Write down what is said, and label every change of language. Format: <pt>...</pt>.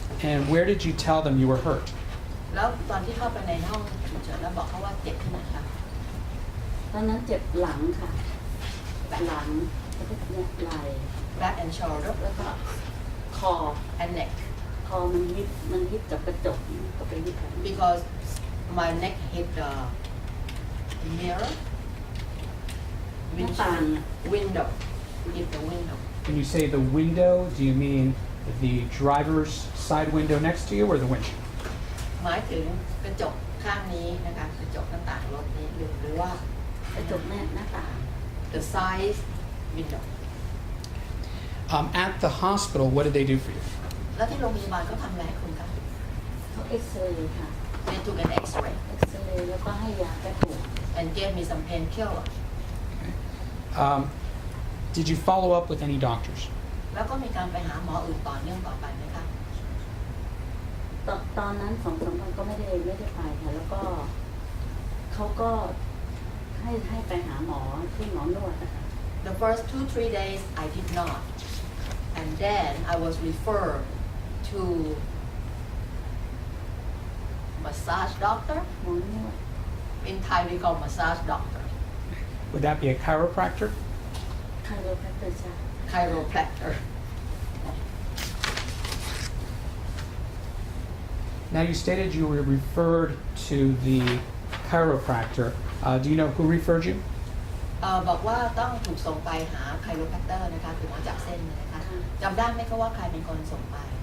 <en>And where did you tell them you were hurt?</en> <th>แล้วตอนที่เข้าไปในห้องฉุกเฉินแล้วบอกเขาว่าเจ็บที่ไหนครับ ตอนนั้นเจ็บหลังค่ะหลังแล้วก็เนี่ยไหล่</th> <en>back and shoulder</en> <th>แล้วก็คอ</th> <en>and neck</en> <th>คอมันฮิตกับกระจกก็ไปฮิตกัน</th> <en>because my neck hit the mirror</en> <th>หน้าต่าง</th> <en>window hit the window When you say the window, do you mean the driver's side window next to you or the windshield?</en> <th>หมายถึงกระจกข้างนี้นะคะกระจกหน้าต่างรถนี้หรือว่าก ระจกหน้าต่าง</th> <en>the side window At the hospital, what did they do for you?</en> <th>แล้วที่โรงพยาบาลเขาทำอะไรให้คุณครับ เขาเอ็กซเรย์ค่ะ</th> <en>they took an x-ray</en> <th>เอ็กซเรย์แล้วก็ให้ยาแก้ปวด</th> <en>and gave me some painkiller Did you follow up with any doctors?</en> <th>แล้วก็มีการไปหาหมออื่นต่อเนื่องต่อไปไหมครับ ตอนนั้น2-3 วันก็ไม่ได้ไปค่ะแล้วก็เขาก็ให้ไปหาหมอที่หมอนวดนะคะ</th> <en>The first 2-3 days I did not and then I was referred to massage doctor</en> <th>หมอนวด</th> <en>in Thai we call massage doctor Would that be a chiropractor?</en> <th>ไคโรแพคเตอร์ใช่</th> <en>chiropractor Now, you stated you were referred to the chiropractor. Do you know who referred you?</en> <th>บอกว่าต้องถูกส่งไปหา chiropractor นะคะคือหมอจับเส้นนะคะจำได้ไหมคะว่าใครเป็นคนส่งไป</th>